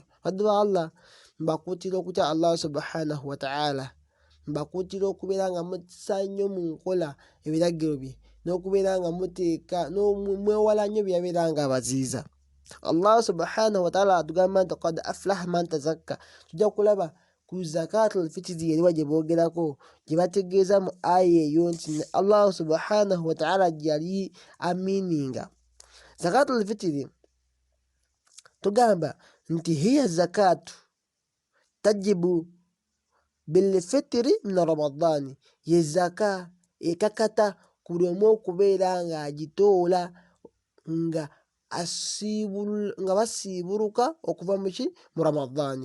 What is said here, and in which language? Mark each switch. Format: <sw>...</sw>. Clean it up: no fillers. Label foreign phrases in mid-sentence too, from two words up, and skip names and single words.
<lg>Baddu ba Allah, mbakuutira okutya</lg> <ar>الله سبحانه وتعالى,</ar> <lg>mbakuutira okubeera nga mutisa nnyo mu nkola ebiragiro bye, n'okubeera nga muteeka mwewala nnyo bye yabeera nga abaziyiza.</lg> <ar>الله سبحانه وتعالى</ar> <lg>atugamba nti</lg> <ar>قد أفلح من تزكى.</ar> <lg>Tujja kulaba ku</lg> <ar>زكاة الفطر</ar> <lg>yali gye boogerako gye bategeeza mu aya eyo nti</lg> <ar>الله سبحانه وتعالى</ar> <lg>yali amininga.</lg> <ar>زكاة الفطر</ar> <lg>tugamba nti</lg> <ar>هي زكاة تجب بالفطر من رمضان,</ar> <lg>ye zaka ekakata ku buli omu okubeera ng'agitoola nga basiibuluka okuva mu Ramadani.</lg>